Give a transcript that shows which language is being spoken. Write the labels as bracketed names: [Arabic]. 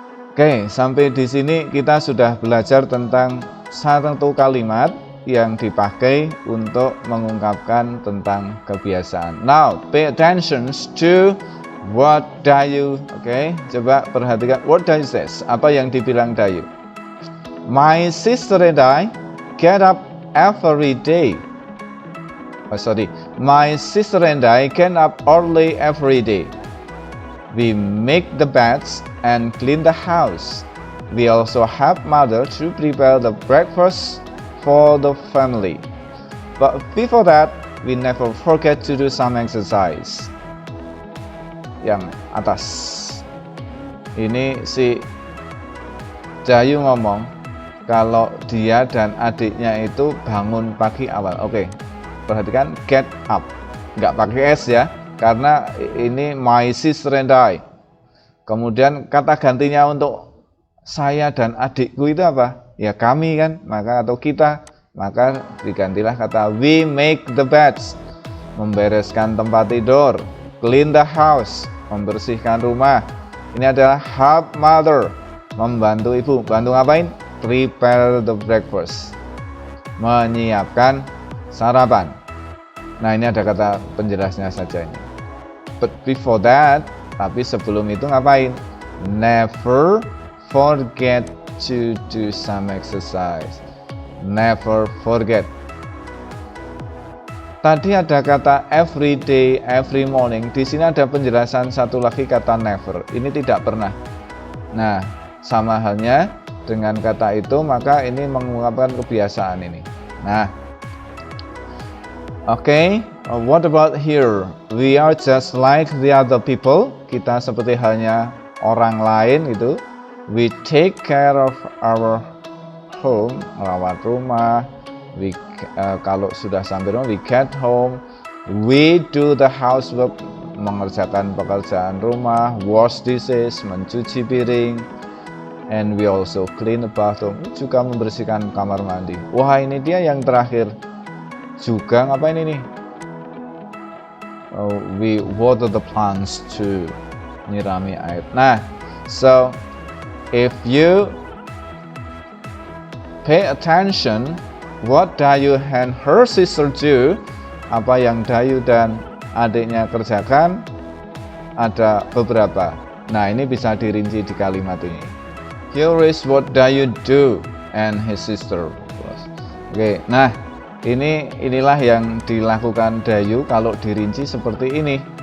[Indonesian] Oke, sampai di sini kita sudah belajar tentang satu kalimat yang dipakai untuk mengungkapkan tentang kebiasaan. [English] Now, pay attention to what Dayu. [Indonesian] Oke, coba perhatikan [English] what Dayu says. [Indonesian] Apa yang dibilang Dayu? [English] My sister and I get up every day. My sister and I get up early every day. We make the beds and clean the house. We also help mother to prepare the breakfast for the family. But before that, we never forget to do some exercise. [Indonesian] Yang atas. Ini si Dayu ngomong kalau dia dan adiknya itu bangun pagi awal. Oke, perhatikan get up. Nggak pakai S ya. Karena ini [English] my sister and I. [Indonesian] Kemudian kata gantinya untuk saya dan adikku itu apa? Ya kami kan, maka atau kita. Maka digantilah kata [English] we make the beds. [Indonesian] Membereskan tempat tidur. [English] Clean the house. [Indonesian] Membersihkan rumah. Ini adalah [English] help mother. [Indonesian] Membantu ibu. Bantu ngapain? [English] Prepare the breakfast. [Indonesian] Menyiapkan sarapan. Nah ini ada kata penjelasnya saja ini. [English] But before that, [Indonesian] tapi sebelum itu ngapain? [English] Never forget to do some exercise. Never forget. [Indonesian] Tadi ada kata every day, every morning. Di sini ada penjelasan satu lagi kata never. Ini tidak pernah. Nah, sama halnya dengan kata itu, maka ini mengungkapkan kebiasaan ini. [English] Nah, okay. What about here? We are just like the other people. [Indonesian] Kita seperti halnya orang lain itu. [English] We take care of our home, [Indonesian] merawat rumah. [English] We [Indonesian] kalau sudah sampai rumah, [English] we get home. We do the housework, [Indonesian] mengerjakan pekerjaan rumah, [English] wash dishes, [Indonesian] mencuci piring. [English] And we also clean the bathroom, [Indonesian] juga membersihkan kamar mandi. Wah, ini dia yang terakhir. Juga ngapain ini? [English] We water the plants to [Indonesian] nyirami air. [English] Nah, so if you pay attention, what Dayu and her sister do, [Indonesian] apa yang Dayu dan adiknya kerjakan, ada beberapa. Nah, ini bisa dirinci di kalimat ini. [English] Here is what Dayu do and his sister. Oke, nah. [Indonesian] Inilah yang dilakukan Dayu kalau dirinci seperti ini.